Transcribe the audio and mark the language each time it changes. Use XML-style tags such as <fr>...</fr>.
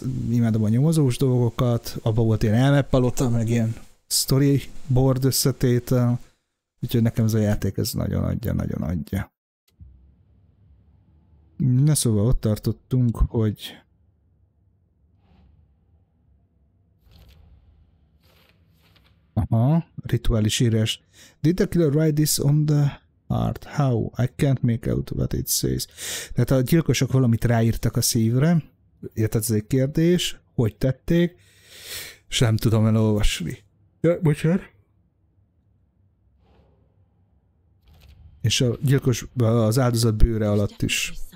<hu>Imádom a nyomozós dolgokat, abban volt ilyen elmepalota, meg ilyen storyboard összetétel, úgyhogy nekem ez a játék ez nagyon adja. Na szóval ott tartottunk, hogy rituális írás.</hu> <en>Did the killer write this on the heart? How? I can't make out what it says.</en> <hu>Tehát a gyilkosok valamit ráírtak a szívre, érted, ez egy kérdés, hogy tették, és nem tudom elolvasni. Ja, bocsánat. És a gyilkos az áldozat bőre alatt is.</hu>